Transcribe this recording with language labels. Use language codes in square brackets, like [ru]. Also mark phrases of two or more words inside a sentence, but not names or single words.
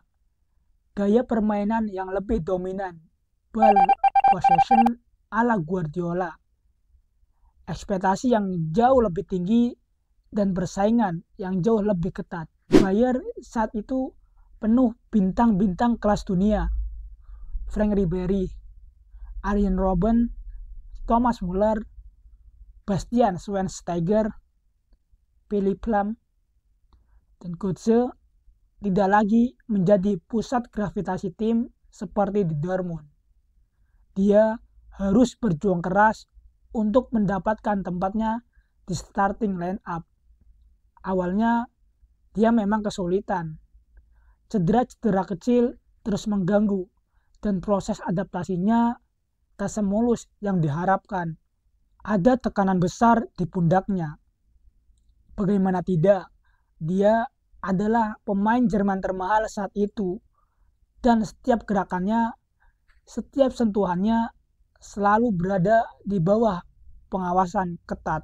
[id] Gaya permainan yang lebih dominan, [en] ball possession [id] ala Guardiola, ekspektasi yang jauh lebih tinggi, dan persaingan yang jauh lebih ketat. Bayern saat itu penuh bintang-bintang kelas dunia. Frank Ribery, Arjen Robben, Thomas Müller, Bastian Schweinsteiger, Philipp Lahm, dan Götze tidak lagi menjadi pusat gravitasi tim seperti di Dortmund. Dia harus berjuang keras untuk mendapatkan tempatnya di [en] starting line up. [id] Awalnya dia memang kesulitan. Cedera-cedera kecil terus mengganggu dan proses adaptasinya tak semulus yang diharapkan. Ada tekanan besar di pundaknya. Bagaimana tidak, dia adalah pemain Jerman termahal saat itu, dan setiap gerakannya, setiap sentuhannya selalu berada di bawah pengawasan ketat.